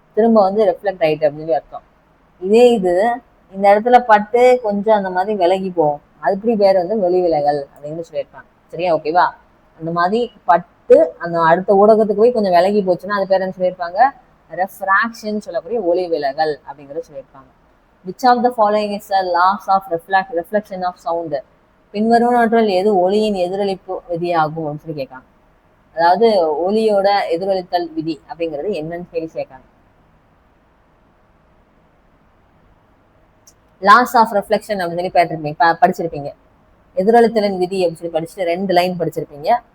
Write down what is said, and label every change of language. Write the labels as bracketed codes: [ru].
[ta] திரும்ப வந்து ரெஃப்ளெக்ட் ஆயிட்டு அப்படின்னு சொல்லி அர்த்தம். இதே இது இந்த இடத்துல பட்டு கொஞ்சம் அந்த மாதிரி விலகி போகும், அதுபடி பேர் வந்து ஒளி விலகல் அப்படின்னு சொல்லியிருப்பாங்க. சரியா, ஓகேவா? அந்த மாதிரி பட்டு அந்த அடுத்த ஊடகத்துக்கு போய் கொஞ்சம் விலகி போச்சுன்னா அது பேர் என்ன சொல்லியிருப்பாங்க? ரெஃப்ராக்ஷன் சொல்லக்கூடிய ஒளி விலகல் அப்படிங்கிறத சொல்லியிருப்பாங்க. [en] Which of the following is the laws of reflection of sound? [ta] பின்வருவனவற்றில் எது ஒளியின் எதிரொலிப்பு விதியாகும் அப்படின்னு சொல்லி கேட்காங்க. அதாவது ஒளியோட எதிரொலித்தல் விதி அப்படிங்கிறது என்னன்னு சொல்லி கேட்காங்க. லாஸ் ஆஃப் ரெஃப்ளெக்ஷன் அப்படின்னு சொல்லி படிச்சிருப்பீங்க. எதிரொலித்தலின் விதி அப்படின்னு சொல்லி படிச்சுட்டு 2 லைன் படிச்சிருப்பீங்க.